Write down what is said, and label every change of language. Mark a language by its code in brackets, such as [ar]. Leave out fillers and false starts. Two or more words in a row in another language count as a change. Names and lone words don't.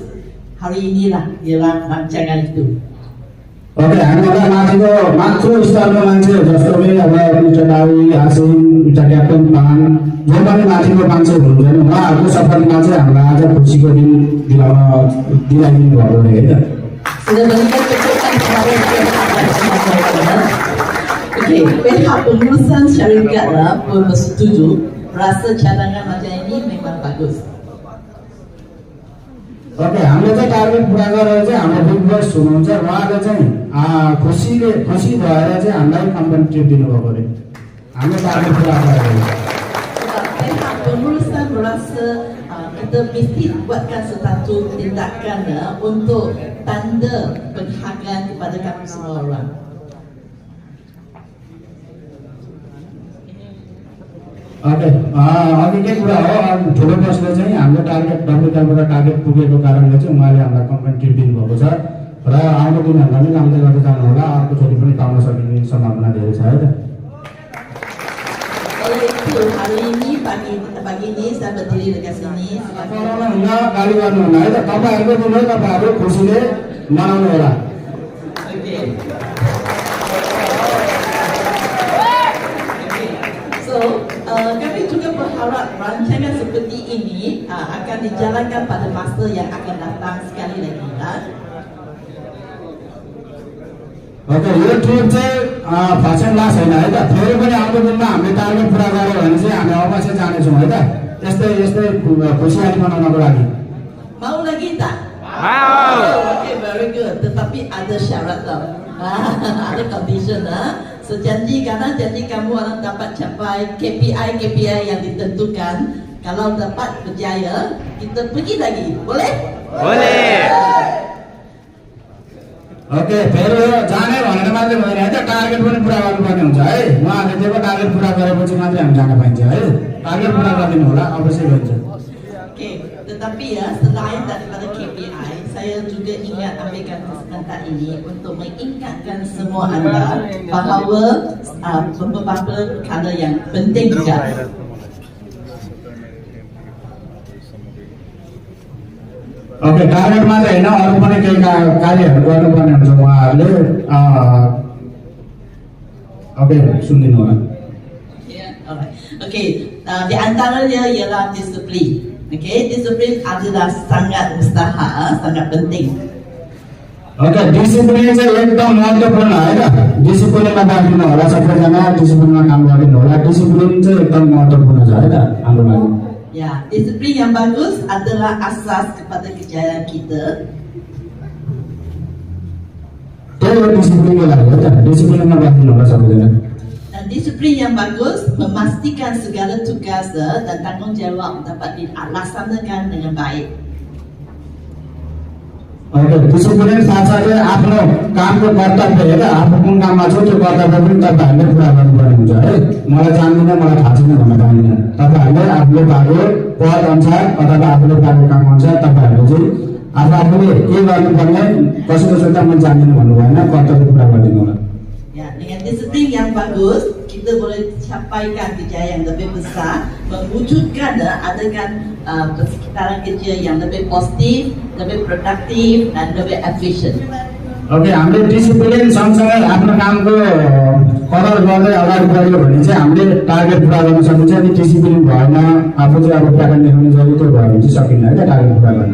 [ms] Hari inilah ialah rancangan itu. [ne] ओके हामीलाई माथिल्लो स्तरको मान्छे जस्तो कि अब मिस्टर डावी आसिम [en] Mister Captain [ne] पान जो पनि माथिल्लो मान्छे हुनुहुन्छ नि उहाँहरूको सफलतामा चाहिँ हामीलाई आज खुसीको दिन दिलाइदिनु भएको हो होइन [ms] Sudah banyak keputusan kemarin. Okey, pihak pengurusan syarikat pun bersetuju rasa cadangan macam ini memang bagus. [ne] ओके हामीले चाहिँ टार्गेट पुरा गरेर चाहिँ हाम्रो बिजनेस हुनुहुन्छ उहाँले चाहिँ खुसी भएर चाहिँ हामीलाई [en] company trip [ne] दिनुभएको अरे हामीले टार्गेट पुरा गरेर [ms] Pihak pengurusan merasa kita mesti buatkan satu tindakan untuk tanda penghargaan kepada kamu semua orang. [ne] ओके अघि के कुरा हो ठुलो प्रश्न चाहिँ हाम्रो टार्गेट डब्लुबाट टार्गेट पुगेको कारणले चाहिँ उहाँले हामीलाई [en] company treat [ne] दिनुभएको छ र र आउँदो दिनहरूमा पनि गाउँदै गर्दै जानु होला अर्कोचोटि पनि पाउन सकिने सम्भावना धेरै छ है त [ms] Oleh itu hari ini pagi ini saya berdiri dekat sini. [ne] हुन्न गाली गर्नुहुन्न है त तपाईँहरूको दिन हो तपाईँहरू खुसीले मनाउनु होला [ms] Okay. So, kami juga berharap rancangan seperti ini akan dijalankan pada masa yang akan datang sekali lagi. [ne] ओके यो ट्रिप चाहिँ [en] first last [ne] होइन है त फेरि पनि आउँदो दिनमा हामीले टार्गेट पुरा गर्यो भने चाहिँ हामी अवश्य जानेछौँ है त यस्तै खुसियाली मनाउनको लागि [ms] Mau lagi tak? Mau. [en] Okay, very good. [ms] Tetapi ada syarat tau. Ada condition Sejanji karena janji kamu orang dapat capai KPI yang ditentukan. Kalau dapat berjaya, kita pergi lagi. Boleh? Boleh. [ne] ओके फेरि यो जाने भनेर मात्रै भएन है त टार्गेट पनि पुरा गर्नुपर्ने हुन्छ है उहाँहरूले दिएको टार्गेट पुरा गरेपछि मात्रै हामी जान पाइन्छ है टार्गेट पुरा गरिदिनु होला अवश्य हुन्छ [ms] Okay, tetapi selain daripada KPI, saya juga ingat ambilkan kesempatan ini untuk mengingatkan semua anda bahawa beberapa perkara yang penting juga. [ne] ओके टार्गेट मात्रै होइन अरू पनि केही कार्यहरू गर्नुपर्ने हुन्छ उहाँहरूले ओके सुनिदिनु होला [ms] Alright. Okay, di antaranya ialah disiplin. Okay, disiplin adalah sangat mustahil, sangat penting. [ne] ओके डिसिप्लिन चाहिँ एकदम महत्त्वपूर्ण है त डिसिप्लिनमा बाँधिनु होला सबैजना डिसिप्लिनमा काम गरिदिनु होला डिसिप्लिन चाहिँ एकदम महत्त्वपूर्ण छ है त हाम्रो लागि [ms] Ya, disiplin yang bagus adalah asas kepada kejayaan kita. [ne] त्यही हो डिसिप्लिनको लागि हो त डिसिप्लिनमा बाँधिनु होला सबैजना [ms] Dan disiplin yang bagus memastikan segala tugas dan tanggungjawab dapat dilaksanakan dengan baik. [ne] ओके डिसिप्लिन साथसाथै आफ्नो कामको कर्तव्य हेर आफ्नो कुन काममा छ त्यो कर्तव्य पनि तपाईँहरूले पुरा गर्नुपर्ने हुन्छ है मलाई जान्दिनँ मलाई थाहा छैन भन्न पाइँदैन तपाईँहरूले आफूले पाएको पद अनुसार अथवा आफूले पाएको काम अनुसार तपाईँहरूले चाहिँ आफूले के गर्नुपर्ने कसैको सोच्दा मैले जान्दिनँ भन्नु भएन कर्तव्य पुरा गरिदिनु होला [ms] Ya, dengan disiplin yang bagus, kita boleh capaikan kejayaan yang lebih besar, mewujudkan adakan persekitaran kerja yang lebih positif, lebih produktif dan lebih efisien. [ne] ओके हामीले डिसिप्लिन सँगसँगै आफ्नो कामको कदर गर्दै अगाडि बढ्यो भने चाहिँ हामीले टार्गेट पुरा गर्न सकिन्छ नि डिसिप्लिन भएन आफू चाहिँ अब प्याटर्न देखाउने जरुरी त्यो भयो भने चाहिँ सकिन्न है त टार्गेट पुरा गर्न